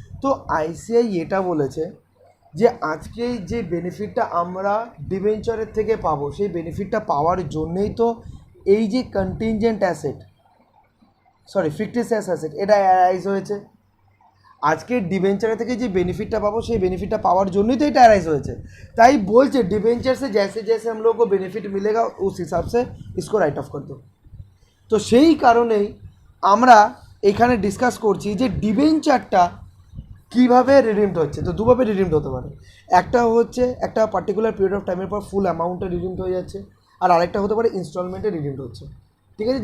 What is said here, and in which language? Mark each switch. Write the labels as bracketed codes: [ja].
[bn] তো আইসিআই এটা বলেছে যে আজকে যে বেনিফিটটা আমরা ডিবেঞ্চারের থেকে পাবো, সেই বেনিফিটটা পাওয়ার জন্যই তো এই যে কন্টিনজেন্ট অ্যাসেট, সরি ফিকটিসিয়াস অ্যাসেট, এটা অ্যারাইজ হয়েছে। আজকে ডিবেঞ্চারের থেকে যে বেনিফিটটা পাবো সেই বেনিফিটটা পাওয়ার জন্যই তো এটা অ্যারাইজ হয়েছে। তাই বলছে [hi] ডিবেঞ্চার से जैसे जैसे हम लोग को बेनिफिट मिलेगा उस हिसाब से इसको राइट ऑफ कर दो। [bn] তো সেই কারণেই আমরা এখানে ডিসকাস করছি যে ডিবেঞ্চারটা কীভাবে রিডিমড হচ্ছে। তো দুভাবে রিডিমড হতে পারে, একটা হচ্ছে একটা পার্টিকুলার পিরিয়ড অফ টাইমের পর ফুল অ্যামাউন্টে রিডিমড হয়ে যাচ্ছে, আর আরেকটা হতে পারে ইনস্টলমেন্টে রিডিমড হচ্ছে, ঠিক আছে।